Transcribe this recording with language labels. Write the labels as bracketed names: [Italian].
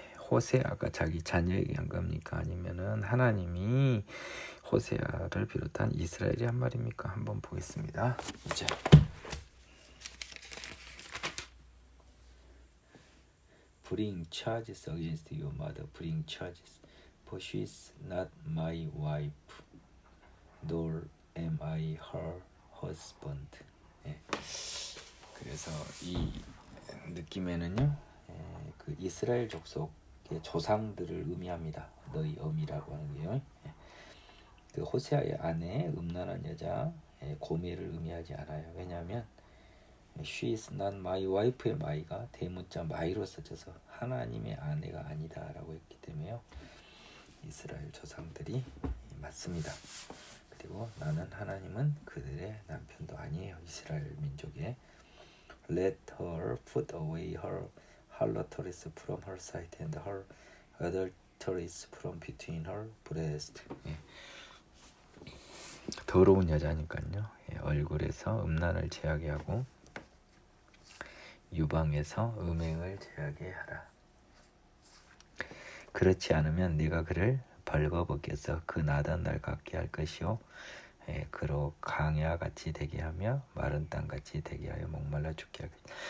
[Korean] 호세아가 자기 자녀에게 한 겁니까? 아니면은 하나님이 호세아를 비롯한 이스라엘이 한 말입니까? 한번 보겠습니다. [English] 이제 Bring charges against your mother. Bring charges, for she is not my wife, nor am I her husband. [Korean] 예. 그래서 이 느낌에는요, 그 이스라엘 족속의 조상들을 의미합니다. 너희 어미라고 하는 게요. 그 호세아의 아내 음란한 여자 고멜을 의미하지 않아요. 왜냐하면 [English] she is not my wife [Korean] 의 my가 대문자 my로 써져서 하나님의 아내가 아니다라고 했기 때문에요. 이스라엘 조상들이 맞습니다. 그리고 나는 하나님은 그들의 남편도 아니에요. 이스라엘 민족의 [English] Let her put away her harloteries from her sight and her adulteries from between her breasts. [Korean] 더러운 여자니까요. 얼굴에서 음란을 제하게 하고 유방에서 음행을 제하게 하라. 그렇지 않으면 네가 그를 벌거벗겨서 그 나던 날 갖게 할 것이요, 그로 강야같이 되게 하며 마른 땅같이 되게 하여 목말라 죽게 하겠다.